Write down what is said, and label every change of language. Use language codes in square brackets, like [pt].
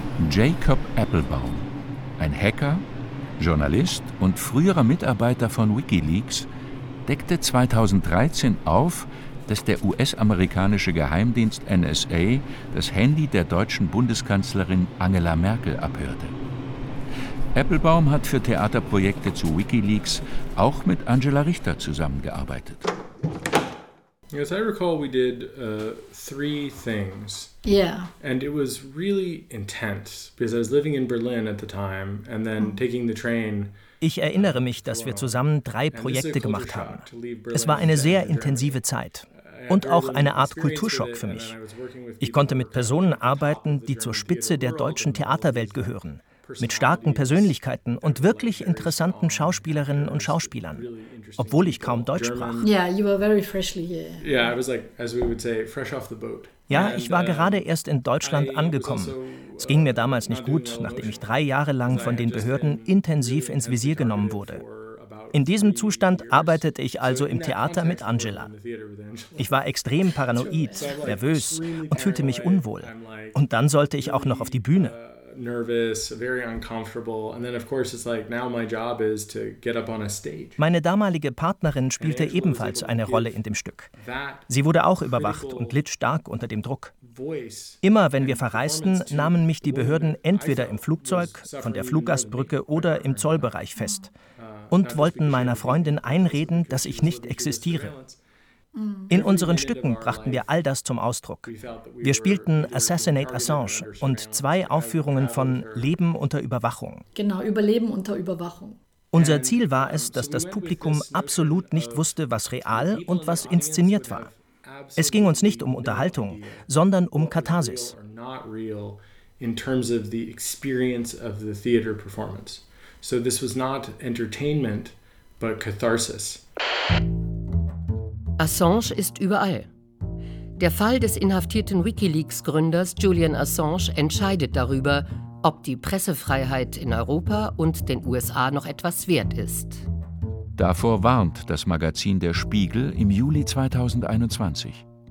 [de] Jacob Applebaum, ein Hacker, Journalist und früherer Mitarbeiter von WikiLeaks, deckte 2013 auf, dass der US-amerikanische Geheimdienst NSA das Handy der deutschen Bundeskanzlerin Angela Merkel abhörte. Applebaum hat für Theaterprojekte zu WikiLeaks auch mit Angela Richter zusammengearbeitet. [en] Yes, I recall we did three things. Yeah. And it was really intense because I was living in Berlin at the time and then taking the train. [de] Ich erinnere mich, dass wir zusammen drei Projekte gemacht haben. Es war eine sehr intensive Zeit und auch eine Art Kulturschock für mich. Ich konnte mit Personen arbeiten, die zur Spitze der deutschen Theaterwelt gehören, mit starken Persönlichkeiten und wirklich interessanten Schauspielerinnen und Schauspielern, obwohl ich kaum Deutsch sprach. [en] Yeah, you were very freshly here. Yeah, I was like, as we would say, fresh off the boat. [de] Ja, ich war gerade erst in Deutschland angekommen. Es ging mir damals nicht gut, nachdem ich drei Jahre lang von den Behörden intensiv ins Visier genommen wurde. In diesem Zustand arbeitete ich also im Theater mit Angela. Ich war extrem paranoid, nervös und fühlte mich unwohl. Und dann sollte ich auch noch auf die Bühne. [en] Nervous, very uncomfortable. And then of course it's like now my job is to get up on a stage. [de] Meine damalige Partnerin spielte ebenfalls eine Rolle in dem Stück. Sie wurde auch überwacht und litt stark unter dem Druck. Immer wenn wir verreisten, nahmen mich die Behörden entweder im Flugzeug, von der Fluggastbrücke oder im Zollbereich fest und wollten meiner Freundin einreden, dass ich nicht existiere. In unseren Stücken brachten wir all das zum Ausdruck. Wir spielten Assassinate Assange und zwei Aufführungen von Leben unter Überwachung. Genau, Überleben unter Überwachung. Unser Ziel war es, dass das Publikum absolut nicht wusste, was real und was inszeniert war. Es ging uns nicht um Unterhaltung, sondern um Katharsis. [en] In terms of the experience of the theater performance. So this was not entertainment, but catharsis. [de] Assange ist überall. Der Fall des inhaftierten WikiLeaks-Gründers Julian Assange entscheidet darüber, ob die Pressefreiheit in Europa und den USA noch etwas wert ist. Davor warnt das Magazin Der Spiegel im Juli 2021.